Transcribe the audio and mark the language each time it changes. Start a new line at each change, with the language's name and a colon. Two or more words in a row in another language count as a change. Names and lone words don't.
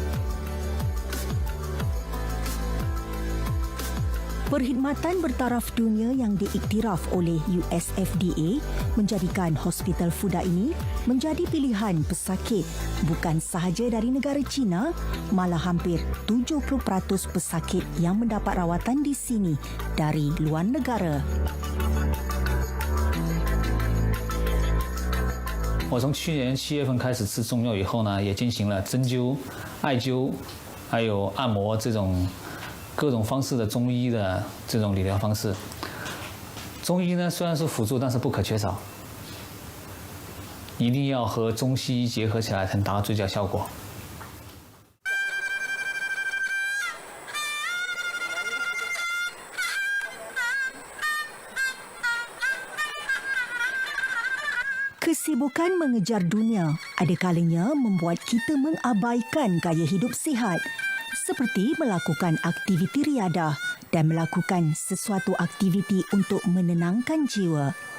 Malay: Perkhidmatan bertaraf dunia yang diiktiraf oleh USFDA menjadikan hospital Fuda ini menjadi pilihan pesakit bukan sahaja dari negara China, malah hampir 70% pesakit yang mendapat rawatan di sini dari luar negara.
Chinese: 我从去年7月份开始吃中药以后呢，也进行了针灸、艾灸，还有按摩这种 各种方式的中医的这种理疗方式，中医呢虽然是辅助，但是不可缺少，一定要和中西医结合起来，才能达到最佳效果。
Malay: Kesibukan mengejar dunia ada kalanya membuat kita mengabaikan gaya hidup sihat, seperti melakukan aktiviti riadah dan melakukan sesuatu aktiviti untuk menenangkan jiwa.